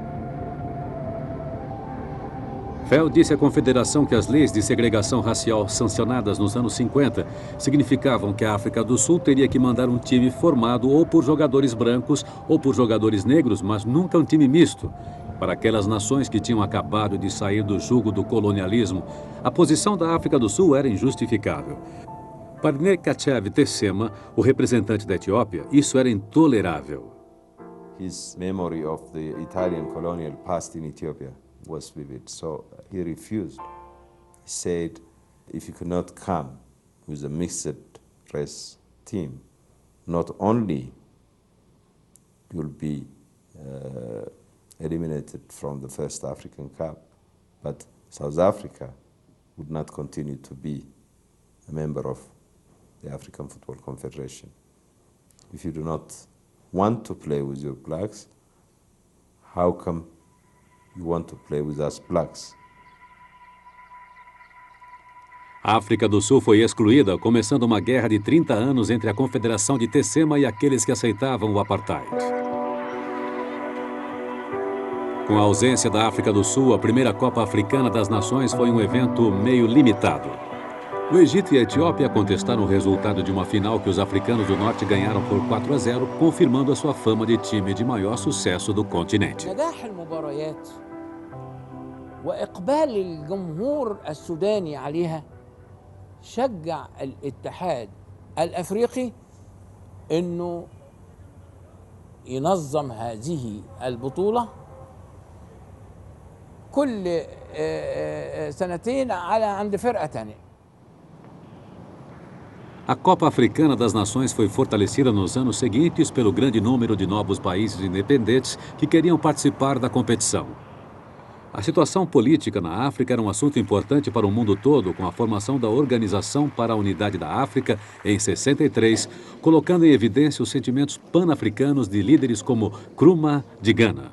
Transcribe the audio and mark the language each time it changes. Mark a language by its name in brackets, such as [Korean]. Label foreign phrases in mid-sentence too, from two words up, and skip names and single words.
[Portuguese] Fell disse à Confederação que as leis de segregação racial sancionadas nos anos 50 significavam que a África do Sul teria que mandar um time formado ou por jogadores brancos ou por jogadores negros, mas nunca um time misto. Para aquelas nações que tinham acabado de sair do jugo do colonialismo, a posição da África do Sul era injustificável. Para Nekachev Tessema, o representante da Etiópia, isso era intolerável. [English] His memory of the Italian colonial past in Ethiopia was vivid, so he refused. He said, if you cannot come with a mixed race team, not only you'll be eliminated from the first African Cup, but South Africa would not continue to be a member of the African Football Confederation. If you do not want to play with your blacks, how come you want to play with us blacks? [Portuguese] A África do Sul foi excluída, começando uma guerra de 30 anos entre a Confederação de Tessema e aqueles que aceitavam o apartheid. Com a ausência da África do Sul, a primeira Copa Africana das Nações foi um evento meio limitado. O Egito e a Etiópia contestaram o resultado de uma final que os africanos do norte ganharam por 4-0, confirmando a sua fama de time de maior sucesso do continente. [Arabic] وإقبال الجمهور السوداني عليها شجع الاتحاد الأفريقي إنه ينظم هذه البطولة كل سنتين عند فرقة تانية. [Portuguese] A Copa Africana das Nações foi fortalecida nos anos seguintes pelo grande número de novos países independentes que queriam participar da competição. A situação política na África era um assunto importante para o mundo todo, com a formação da Organização para a Unidade da África, em 63, colocando em evidência os sentimentos pan-africanos de líderes como Nkrumah, de Gana.